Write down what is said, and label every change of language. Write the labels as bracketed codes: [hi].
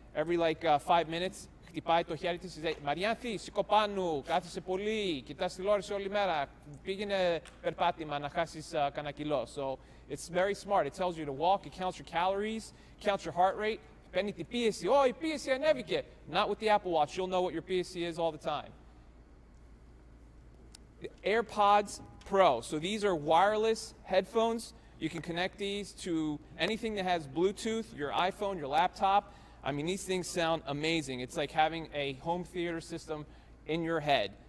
[en] Every 5 minutes, [el] χτυπάει το χέρι της, λέει «Μαριάνθη, σηκώ πάνω, κάθεσαι πολύ, κοιτάς τηλεόραση όλη μέρα, πήγαινε περπάτημα να χάσεις κανένα κιλό». [en] So it's very smart. It tells you to walk, it counts your calories, counts your heart rate. [el] Παίρνει την πίεση, η πίεση ανέβηκε. [en] Not with the Apple Watch, you'll know what your piecy is all the time. The AirPods Pro. So these are wireless headphones. You can connect these to anything that has Bluetooth, your iPhone, your laptop. I mean, these things sound amazing. It's like having a home theater system in your head.